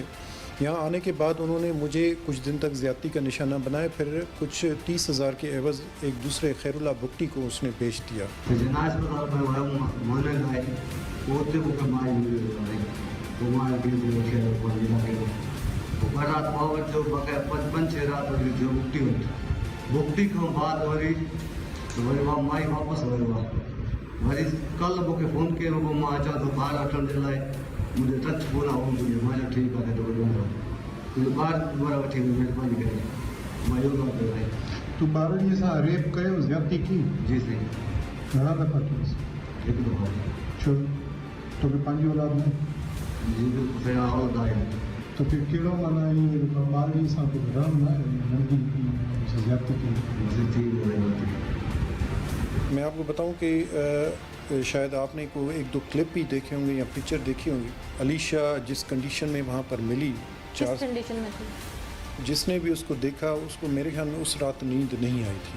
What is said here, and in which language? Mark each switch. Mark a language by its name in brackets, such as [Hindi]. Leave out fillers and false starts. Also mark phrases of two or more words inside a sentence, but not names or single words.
[Urdu] یہاں آنے کے بعد انہوں نے مجھے کچھ دن تک زیادتی کا نشانہ بنایا، پھر کچھ 30,000 کے عوض ایک دوسرے خیر اللہ بھٹی کو اس نے بیچ دیا. [Sindhi] भुगती खां बाद वरी माई वापसि वियो आहे। वरी कल्ह मूंखे फ़ोन कयो, मां अचां थो ॿार वठण जे लाइ, मुंहिंजो टच कोन आहे मुंहिंजो। मां चयो ठीकु आहे, त वरी मुंहिंजो ॿार वरी वठी महिरबानी करे मां इहो कमु कयो आहे। तूं ॿारनि सां रेप कयो, [Urdu] زیادتی کی? [Sindhi] जी साईं, घणा दफ़ा कयोसि? हिकु दफ़ो। छो तोखे पंहिंजी औलाद न? जी बिल्कुलु औलाद आहे। तो फिर कहिड़ो माना इहो ॿारनि सां कुझु रहम न नंढी [Urdu] زیادتی کی? میں آپ کو بتاؤں کہ شاید آپ نے کو ایک دو کلپ بھی دیکھے ہوں گے یا پکچر دیکھی ہوں گی. علی شاہ جس کنڈیشن میں وہاں پر ملی, کس کنڈیشن میں تھی? جس نے بھی اس کو دیکھا، اس کو میرے خیال میں اس رات نیند نہیں آئی تھی.